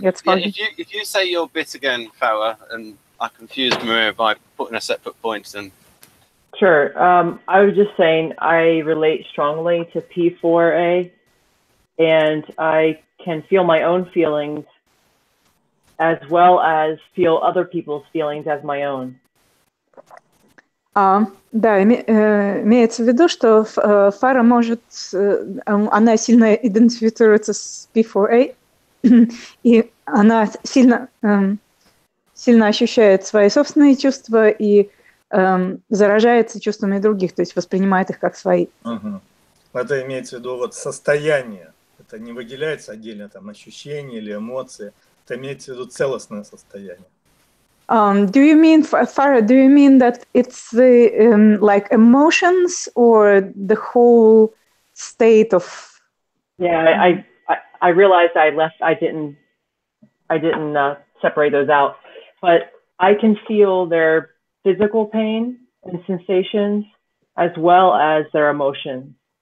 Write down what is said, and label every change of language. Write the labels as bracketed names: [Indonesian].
[English] if you say your bit again, Farrah, and I confused Maria by putting a separate point in. Sure. I was just saying I relate strongly to P4A, and I can feel my own feelings as well as feel other people's feelings as my own. [Russian] Да, имеется в виду, что Фара может, она сильно идентифицируется с P4A, и она сильно ощущает свои собственные чувства и заражается чувствами других, то есть воспринимает их как свои. Это имеется в виду вот состояние. Это не выделяется отдельно там ощущения или эмоции. Это имеется в виду целостное состояние. [English] Do you mean, Farrah, do you mean that it's the like emotions or the whole state of? Yeah, I realized I didn't separate those out, but I can feel their physical pain and sensations as well as their emotions.